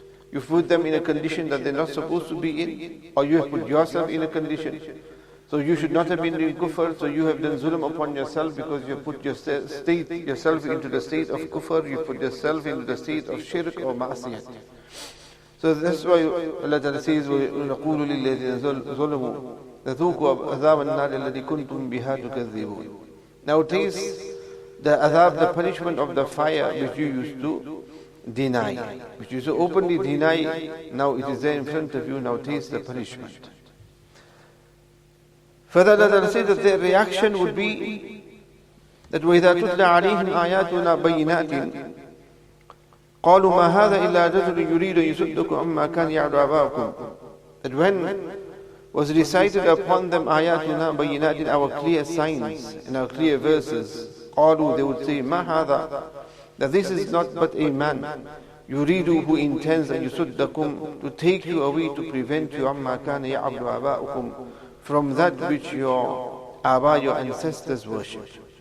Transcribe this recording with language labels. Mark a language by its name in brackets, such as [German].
[English] You put them in a condition that they're not supposed to be in, or you have put yourself in a condition. So you should not have been doing kufr, so you have done zulm upon yourself because you put yourself into the state of kufr, you put yourself into the state of shirk or ma'asiyat. So that's why Allah Ta'ala says, [Arabic] وَنَقُولُ لِلَّذِينَ ظَلَمُوا ذُوقُوا عَذَابَ النَّارِ الَّتِي كُنْتُمْ بِهَا تُكَذِّبُونَ. [English] Now taste the azab, the punishment of the fire which you used to deny, which you used to openly deny. Now it is there in front of you, now taste the punishment. Further, Allah says that their reaction would be that [Arabic] وَإِذَا تُتْلَى عَلَيْهِمْ آيَاتُنَا بَيِّنَاتٍ قَالُوا مَا هَذَا إِلَّا رَجُلٌ يُرِيدُ أَن يَصُدَّكُمْ عَمَّا كَانَ يَعْبُدُ آبَاؤُكُمْ [English] that when was recited upon them ayatuna bayyinatin, our clear signs and our clear verses, qalu, they would say, ma hadha, that this is not but a man, yuridu, who intends an yusuddakum, to take you away, to prevent you amma kana ya'budu aba'ukum, from that which your aba, your ancestors worshipped.